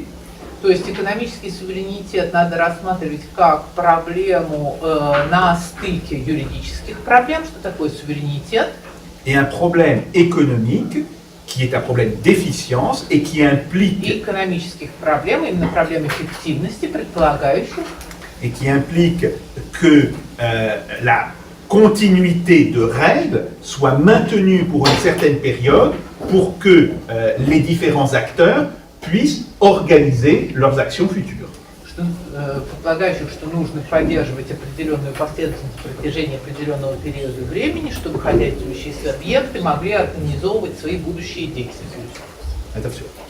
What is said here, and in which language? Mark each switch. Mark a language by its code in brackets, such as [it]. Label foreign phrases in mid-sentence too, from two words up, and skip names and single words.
[ru] То есть экономический суверенитет надо рассматривать как проблему на стыке юридических проблем, что такое суверенитет, [fr] et un problème économique qui est un problème d'efficience et qui [ru] и [fr] implique, [ru] экономических проблем, именно проблем эффективности, предполагающих, [fr] que la continuité de règles soit maintenue pour une certaine période pour que les différents acteurs puissent organiser leurs actions futures. [ru] что, предполагающих, что нужно поддерживать определенную последовательность в протяжении определенного периода времени, чтобы хозяйствующие субъекты могли организовывать свои будущие действия. Это все.